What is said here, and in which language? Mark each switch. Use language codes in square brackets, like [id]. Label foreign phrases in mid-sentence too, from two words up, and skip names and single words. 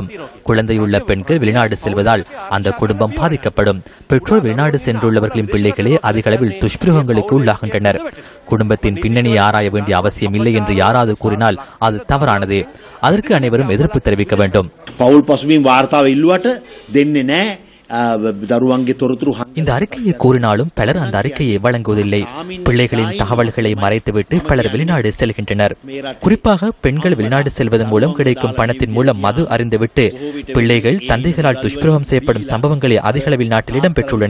[ta] குழந்தையுள்ள பெண்கள் வெளிநாடு செல்வதால் அந்த குடும்பம் பாதிக்கப்படும். பெற்றோர் வெளிநாடு சென்றுள்ளவர்களின் பிள்ளைகளே அதிக அளவில் துஷ்பிரயோகங்களுக்கு உள்ளாகின்றனர். குடும்பத்தின் பின்னணியை ஆராய வேண்டிய அவசியம் இல்லை என்று யாராவது கூறினால் அது தவறானது. அதற்கு அனைவரும் எதிர்ப்பு தெரிவிக்க வேண்டும். [si] පවුල් පසුබිම් වාර්තාව ඉල්ලුවට දෙන්නේ නැහැ. [ta] இந்த அறிக்கையை கூறினாலும் பலர் அந்த அறிக்கையை வழங்குவதில்லை. பிள்ளைகளின் தகவல்களை மறைத்துவிட்டு பலர் வெளிநாடு செல்கின்றனர். குறிப்பாக பெண்கள் வெளிநாடு செல்வதன் மூலம் கிடைக்கும் பணத்தின் மூலம் மது அறிந்துவிட்டு பிள்ளைகள் தந்தைகளால் துஷ்பிரயோகம் செய்யப்படும் சம்பவங்களை அதிக அளவில் நாட்டில் இடம்பெற்றுள்ளன.